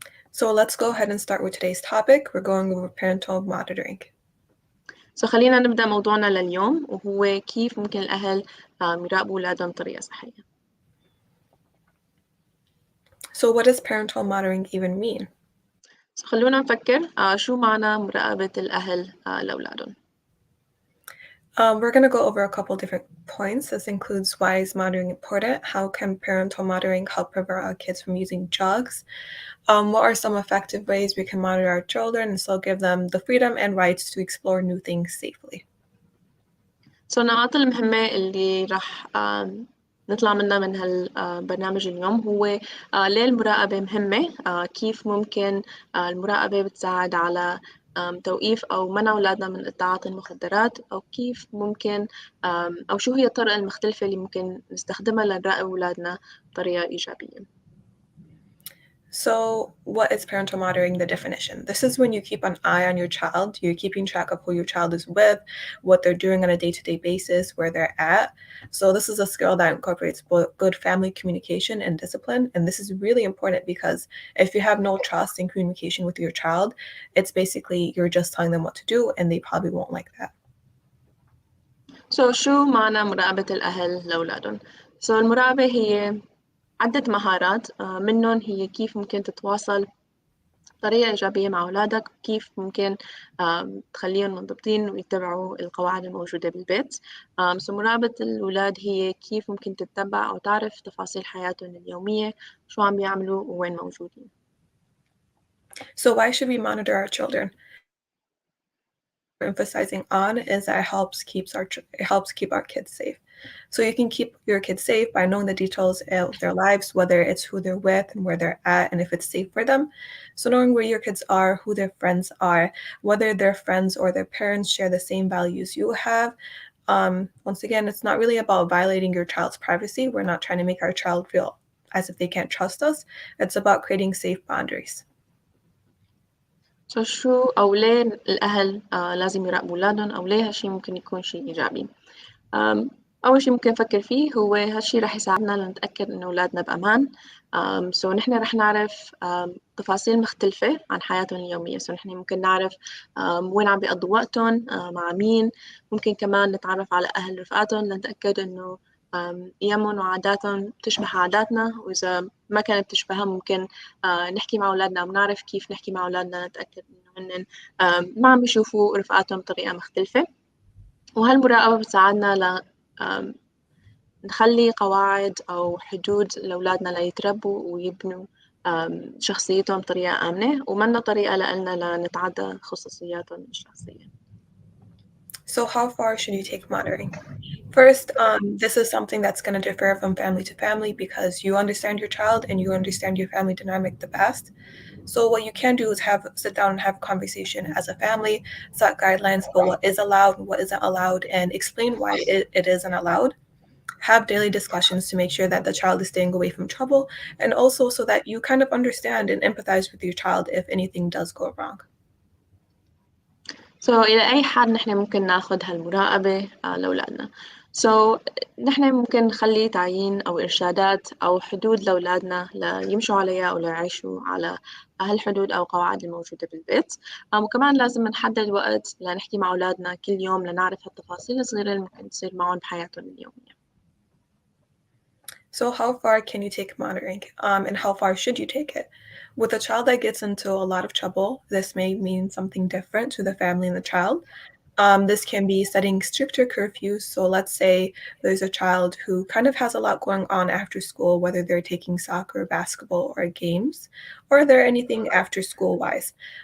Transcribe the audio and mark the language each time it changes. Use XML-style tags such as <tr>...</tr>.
<en>So let's go ahead and start with today's topic. We're going over parental monitoring.</en> <ar>خلينا نبدأ موضوعنا لليوم، وهو كيف ممكن الأهل يراقبوا أولادهم بطريقة صحية.</ar> <en>So what does parental monitoring even mean?</en> <ar>خلونا نفكر شو معنى مراقبة الأهل لأولادهم.</ar> <en>We're going to go over a couple different points. This includes why is monitoring important? How can parental monitoring help prevent our kids from using drugs? What are some effective ways we can monitor our children and still give them the freedom and rights to explore new things safely?</en> <ar>النقاط المهمة اللي راح نطلع منها من هالبرنامج اليوم هو ليه المراقبة مهمة، كيف ممكن المراقبة بتساعد على توقيف أو منع أولادنا من التعاطي المخدرات، أو كيف ممكن أو شو هي الطرق المختلفة اللي ممكن نستخدمها لنراقب أولادنا بطريقة إيجابية.</ar> <en>So what is parental monitoring? The definition. This is when you keep an eye on your child. You're keeping track of who your child is with, what they're doing on a day-to-day basis, where they're at. So this is a skill that incorporates both good family communication and discipline. And this is really important because if you have no trust in communication with your child, it's basically you're just telling them what to do and they probably won't like that.</en> <ar>شو معنى مراقبة الأهل لأولادهم؟ المراقبة هي عدة مهارات، منهم هي كيف ممكن تتواصل بطريقة إيجابية مع أولادك، كيف ممكن تخليهم منضبطين ويتبعوا القواعد الموجودة بالبيت. مراقبة الأولاد هي كيف ممكن تتبع أو تعرف تفاصيل حياتهم اليومية، شو عم بيعملوا ووين موجودين.</ar> <en>So why should we monitor our children? Emphasizing on is that it helps keep our kids safe. So you can keep your kids safe by knowing the details of their lives, whether it's who they're with and where they're at and if it's safe for them. So knowing where your kids are, who their friends are, whether their friends or their parents share the same values you have. Once again, it's not really about violating your child's privacy. We're not trying to make our child feel as if they can't trust us. It's about creating safe boundaries.</en> <ar>شو أو ليه الأهل لازم يراقبوا أولادهم، أو ليه هالشي ممكن يكون شيء إيجابي؟ أول شيء ممكن نفكر فيه هو هالشي رح يساعدنا لنتأكد إنه أولادنا بأمان. نحن رح نعرف تفاصيل مختلفة عن حياتهم اليومية. نحن ممكن نعرف وين عم بيقضوا وقتهم، مع مين. ممكن كمان نتعرف على أهل رفقاتهم لنتأكد إنه قيمهم وعاداتهم بتشبه عاداتنا، وإذا ما كانت بتشبهها ممكن نحكي مع أولادنا ونعرف كيف نحكي مع أولادنا نتأكد إنه هن ما عم بيشوفوا رفقاتهم بطريقة مختلفة. وهالمراقبة بتساعدنا نخلي قواعد أو حدود لأولادنا ليتربوا ويبنوا شخصيتهم بطريقة آمنة، ومنا طريقة لنا لنتعدى خصوصياتهم الشخصية.</ar> <en>So how far should you take monitoring? First, this is something that's going to differ from family to family because you understand your child and you understand your family dynamic the best. So what you can do is sit down and have a conversation as a family, set guidelines for what is allowed and what isn't allowed, and explain why it isn't allowed. Have daily discussions to make sure that the child is staying away from trouble, and also so that you kind of understand and empathize with your child if anything does go wrong.</en> <ar>إلى أي حد نحن ممكن ناخد هالمراقبة لأولادنا؟ نحن ممكن نخلي تعيين أو إرشادات أو حدود لأولادنا ليمشوا عليها أو ليعيشوا على هالحدود أو قواعد الموجودة بالبيت. وكمان لازم نحدد وقت لنحكي مع أولادنا كل يوم لنعرف هالتفاصيل الصغيرة اللي ممكن تصير معهم بحياتهم اليومية.</ar> <en>So how far can you take monitoring, and how far should you take it? With a child that gets into a lot of trouble, this may mean something different to the family and the child. This can be setting stricter curfews. So let's say there's a child who kind of has a lot going on after school, whether they're taking soccer, basketball, or games, or they're anything after school wise.</en>